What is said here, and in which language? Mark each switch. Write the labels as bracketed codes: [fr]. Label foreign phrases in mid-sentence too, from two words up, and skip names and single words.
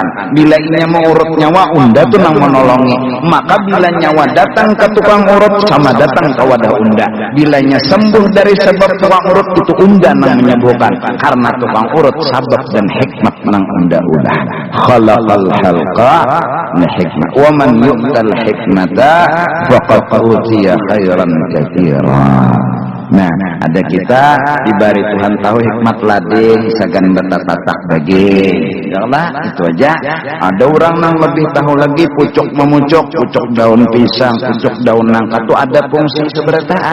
[bjn] Bila inya mau urut nyawa, unda tu nang menolongi. Maka bila nyawa datang ke tukang urut, sama datang ke wadah unda. Bilanya sembuh dari sebab tukang urut, itu unda nang menyembuhkan. Karena tukang urut sabab dan hikmat nang unda udah. [ar] خلق الخلق بحكمة. ومن يؤت الحكمة فقد أوتي خيرا كثيرا. [bjn] Nah, ada kita diberi Tuhan tahu hikmat lading sagan bertatak daging. Yalah, itu aja. Ada orang yang lebih tahu lagi pucuk memucuk, pucuk daun pisang, pucuk daun nangka itu ada fungsi seberataan.